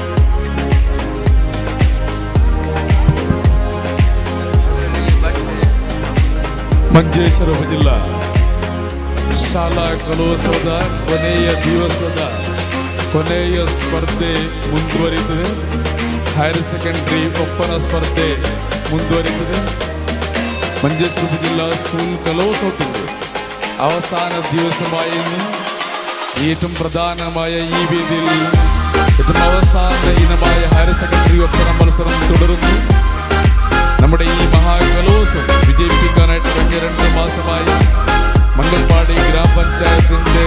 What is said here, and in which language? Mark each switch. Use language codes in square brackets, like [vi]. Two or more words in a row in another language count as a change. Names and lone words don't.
[kn] ಮಂಜೇಶ್ವರ ಉಪಜಿಲ್ಲಾ ಶಾಲಾ ಕಲೋತ್ಸವದ ಕೊನೆಯ ದಿವಸದ ಕೊನೆಯ ಸ್ಪರ್ಧೆ ಮುಂದುವರಿಯುತ್ತದೆ. [en] higher secondary [kn] ಒಪ್ಪನ ಸ್ಪರ್ಧೆ ಮುಂದುವರಿಯುತ್ತದೆ. [ml] മഞ്ചേശ്വരം ജില്ലാ സ്കൂൾ കലോത്സവത്തിൻ്റെ അവസാന ദിവസമായിരുന്നു ഏറ്റവും പ്രധാനമായ ഈ വേദിയിൽ ഏറ്റവും അവസാന ഇനമായ [en] higher secondary [ml] ഒപ്പന മത്സരം തുടരുന്നു. നമ്മുടെ ഈ മഹാകലോത്സവം വിജയിപ്പിക്കാനായിട്ട് കഴിഞ്ഞ 2 മാസമായി മംഗൽപാടി ഗ്രാമപഞ്ചായത്തിൻ്റെ